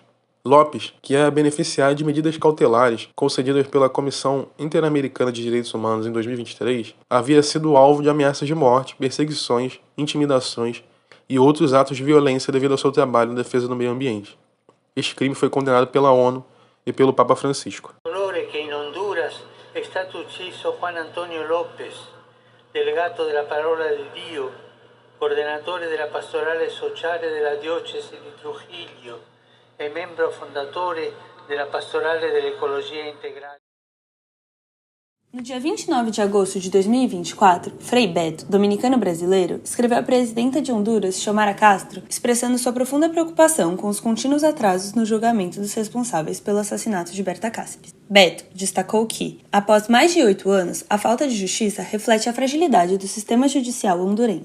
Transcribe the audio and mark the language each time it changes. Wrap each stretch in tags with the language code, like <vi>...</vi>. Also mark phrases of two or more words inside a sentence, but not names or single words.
<pt>Lopes, que é beneficiário de medidas cautelares concedidas pela Comissão Interamericana de Direitos Humanos em 2023, havia sido alvo de ameaças de morte, perseguições, intimidações e outros atos de violência devido ao seu trabalho na defesa do meio ambiente. Este crime foi condenado pela ONU e pelo Papa Francisco.</pt> <it>È stato ucciso Juan Antonio López, delegato della Parola di Dio, coordinatore della pastorale sociale della diocesi di Trujillo e membro fondatore della pastorale dell'ecologia integrale.</it> <pt>No dia 29 de agosto de 2024, Frei Beto, dominicano brasileiro, escreveu à presidenta de Honduras, Xiomara Castro, expressando sua profunda preocupação com os contínuos atrasos no julgamento dos responsáveis pelo assassinato de Berta Cáceres. Beto destacou que, após mais de 8 anos, a falta de justiça reflete a fragilidade do sistema judicial hondurenho.</pt>